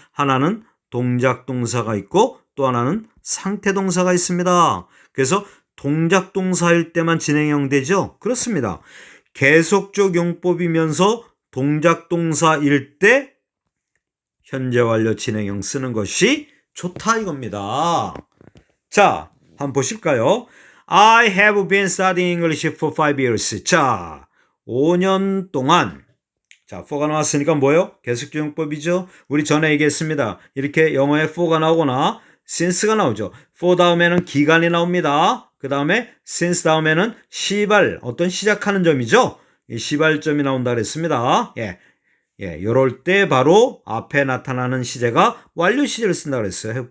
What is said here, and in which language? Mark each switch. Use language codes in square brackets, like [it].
[ko] 하나는 동작 동사가 있고 또 하나는 상태 동사가 있습니다. 그래서 동작 동사일 때만 진행형 되죠? 그렇습니다. 계속적 용법이면서 동작 동사일 때 현재 완료 진행형 쓰는 것이 좋다 이겁니다. 자, 한번 보실까요? [en] I have been studying English for 5 years. [ko] 자, 5년 동안. 자, for가 나왔으니까 뭐예요? 계속적 용법이죠. 우리 전에 얘기했습니다. 이렇게 영어에 for가 나오거나 since가 나오죠. for 다음에는 기간이 나옵니다. 그 다음에 since 다음에는 시발, 어떤 시작하는 점이죠. 이 시발점이 나온다 그랬습니다. 요럴 때 바로 앞에 나타나는 시제가 완료 시제를 쓴다 그랬어요.